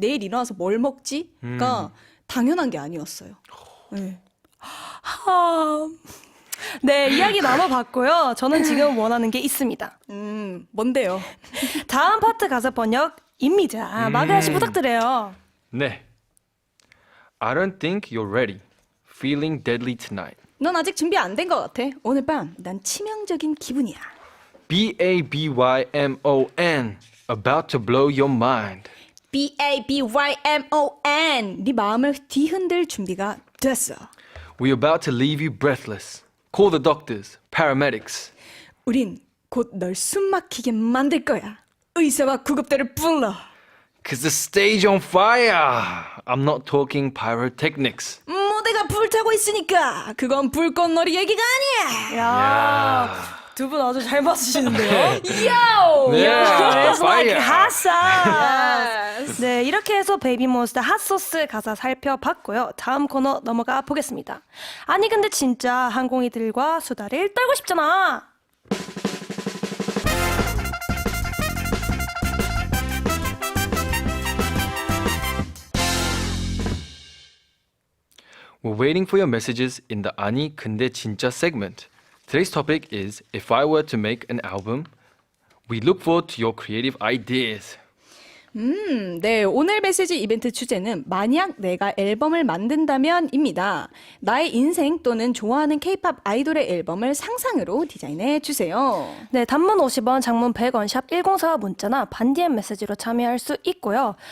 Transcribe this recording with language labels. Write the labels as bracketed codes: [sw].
[ko] 내일 일어나서 뭘 먹지?가 당연한 게 아니었어요. 네. 네, 이야기 나눠봤고요. 저는 지금 원하는 게 있습니다. 뭔데요? 다음 파트 가사 번역입니다. 마그야 씨 부탁드려요. 네. [en] I don't think you're ready. Feeling deadly tonight. [ko] 넌 아직 준비 안 된 것 같아. 오늘 밤 난 치명적인 기분이야. [en] BABYMON. About to blow your mind. BABYMON. [ko] 네 마음을 뒤흔들 준비가 됐어. [en] We're about to leave you breathless. Call the doctors, paramedics. [ko] 우린 곧 널 숨막히게 만들 거야. 의사와 구급대를 불러. [en] Cause the stage on fire. I'm not talking pyrotechnics. [ko] 무대가 불타고 있으니까 그건 불꽃놀이 얘기가 아니야. 야, 두 분 아주 잘 맞추시는데요? 야오. [en] Yeah, It's like fire. hot sauce. [ko] 네, 이렇게 해서 베이비몬스터 핫소스 가사 살펴봤고요. 다음 코너 넘어가 보겠습니다. 아니 근데 진짜 항공이들과 수다를 떨고 싶잖아. [en] We're waiting for your messages in the [ko] 아니 근데 진짜 [en] segment. Today's topic is if I were to make an album. We look forward to your creative ideas. [ko] 네, 오늘 메시지 이벤트 주제는 만약 내가 앨범을 만든다면입니다. 나의 인생 또는 좋아하는 K-팝 아이돌의 앨범을 상상으로 디자인해 주세요. 네, 단문 50원, 장문 100원, 샵 1045 문자나 반디엠 메시지로 참여할 수 있고요.